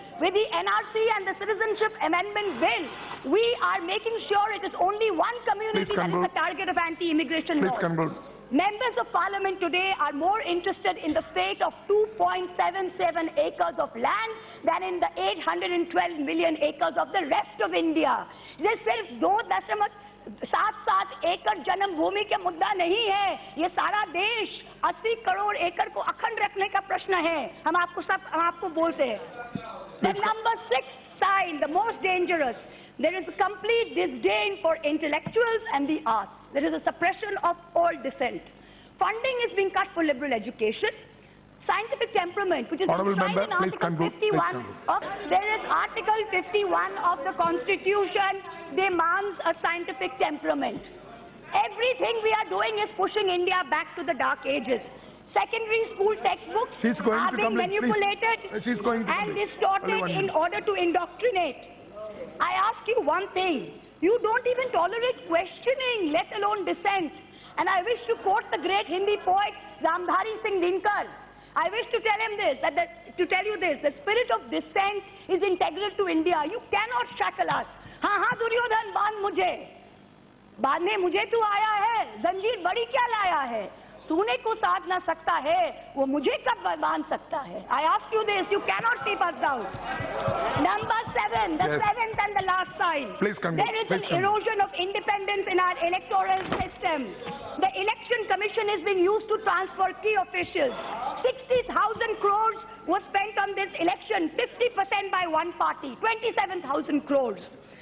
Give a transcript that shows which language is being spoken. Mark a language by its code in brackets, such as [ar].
[en] With the NRC and the Citizenship Amendment Bill, we are making sure it is only one community that is the target of anti-immigration law. Members of Parliament today are more interested in the fate of 2.77 acres of land than in the 812 million acres of the rest of India. [hi] ये सिर्फ 2.7 एकड़ जन्म भूमि के मुद्दा नहीं है, ये सारा देश 80 करोड़ एकड़ को अखंड रखने का प्रश्न है. हम आपको बोलते हैं. [en] The number 6 sign, the most dangerous. There is a complete disdain for intellectuals and the arts. There is a suppression of all dissent. Funding is being cut for liberal education. Scientific temperament, which is enshrined in Article 51 there is Article 51 of the Constitution demands a scientific temperament. Everything we are doing is pushing India back to the dark ages. Secondary school textbooks are being manipulated and distorted in order to indoctrinate. I ask you one thing. You don't even tolerate questioning, let alone dissent. And I wish to quote the great Hindi poet Ramdhari Singh Dinkar. I wish to tell him this, tell you this, the spirit of dissent is integral to India. You cannot shackle us. [hi] हाँ दुर्योधन बांधने मुझे तू आया है, जंजीर बड़ी क्या लाया है, तूने को साध ना सकता है, वो मुझे कब बांध सकता है. [en] I ask you this, you cannot keep us down. Number 7, the seventh and the last sign. There is an erosion of independence in our electoral system. The election commission has been used to transfer key officials. 60,000 crores was spent on this election, 50% by one party, 27,000 crores.